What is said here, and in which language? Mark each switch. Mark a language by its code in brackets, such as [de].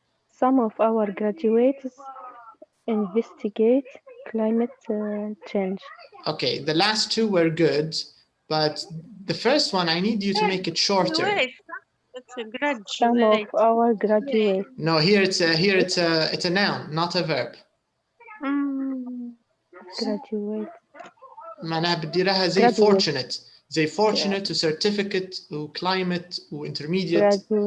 [en] Some of our graduates investigate climate change. Okay, the last 2 were good, but the first one, I need you to make it shorter. It's a graduate. Some of our graduates. No, here it's a noun, not a verb. Graduate. [ar] معناها بدي لها زي fortunate. زي fortunate و certificate و climate و intermediate.